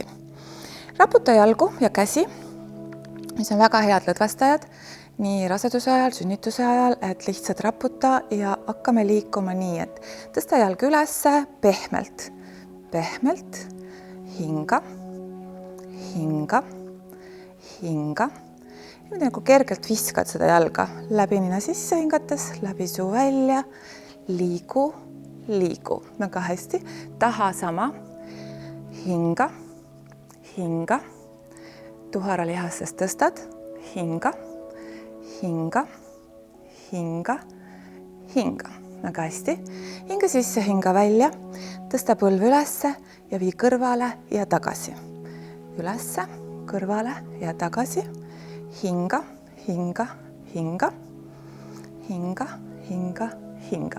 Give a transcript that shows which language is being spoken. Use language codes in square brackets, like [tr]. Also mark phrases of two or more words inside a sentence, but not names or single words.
[et] Raputa jalgu ja käsi, mis on väga head lõdvestajad, nii raseduse ajal, sünnituse ajal, et lihtsalt raputa ja hakkame liikuma nii, et tõsta jalg ülesse pehmelt, pehmelt, hinga, hinga, hinga. Ja nagu kergelt viskad seda jalga läbi nina sisse hingates, läbi suu välja, liigu, liigu. Väga hästi. Taha sama. Hinga, hinga. Tuhara lihastest tõstad. Hinga, hinga, hinga, hinga. Väga hästi. Hinga sisse, hinga välja. Tõsta põlv ülesse ja vii kõrvale ja tagasi. Ülesse, kõrvale ja tagasi. Hinga, hinga, hinga, hinga, hinga, hinga.